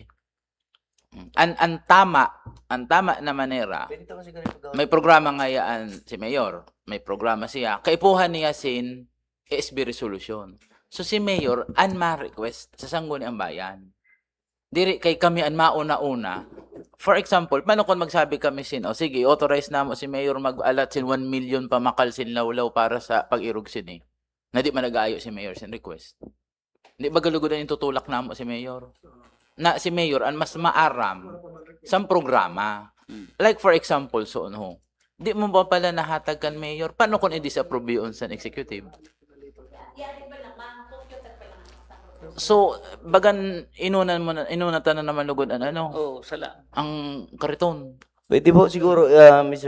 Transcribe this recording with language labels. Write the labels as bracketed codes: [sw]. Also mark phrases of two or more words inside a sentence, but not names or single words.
[bik] Ang tama na manera, may programa ngayaan si Mayor, may programa siya, kaipuhan niya sin [en] SB resolution. [bik] So si Mayor, an ma-request sa Sangguniang Bayan. Diri kay kami an mauna-una. [en] For example, [bik] paano kung magsabi kami sin, sige, authorize na mo si Mayor mag-alat sin 1 million pamakal sin lawlaw para sa pag-irog sin eh. Na di man nag-aayo si Mayor sin request. Di ba galugodan yung tutulak na mo si Mayor? Na si Mayor ang mas maaram sa programa. [en] Like for example, [bik] so ano, di mo ba pala nahatag kan Mayor? Paano kung i-disapprove yun sa executive? So, bagan inunatan na naman lugod ang Sala. ang kariton. Pwede po siguro, Mr.